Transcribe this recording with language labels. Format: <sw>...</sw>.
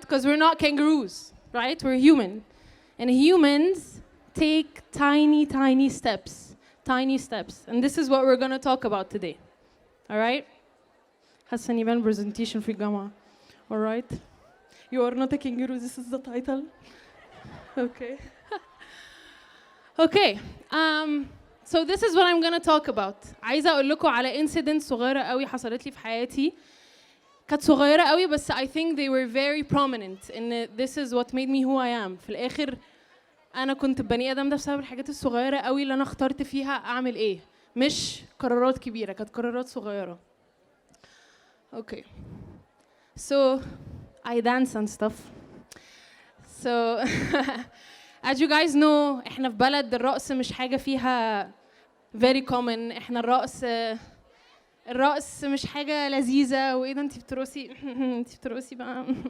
<en>Because we're not kangaroos, right? We're human. And humans take tiny, tiny steps. Tiny steps. And this is what we're going to talk about today. All right?</en> <ar>حاسة إني بعمل presentation في الجامعة.</ar> <en>All right? You are not a kangaroo. This is the title. Okay. Okay. So this is what I'm gonna talk about.</en> <ar>عايزة أقول لكم على incident صغيرة قوي حصلت لي في حياتي. كانت صغيرة قوي بس</ar> <en>I think they were very prominent in this is what made me who I am.</en> <ar>في الآخر أنا كنت بني آدم ده بسبب الحاجات الصغيرة قوي اللي أنا اخترت فيها أعمل إيه. مش قرارات كبيرة, كانت قرارات صغيرة.</ar> <en>Okay. So I dance and stuff. So as you guys know,</en> <ar>إحنا في بلد الرقص مش حاجة فيها</ar> <en>very common.</en> <ar>احنا الرقص مش حاجة لذيذة, وايه ده انتي بترقصي انتي بترقصي بقى.</ar>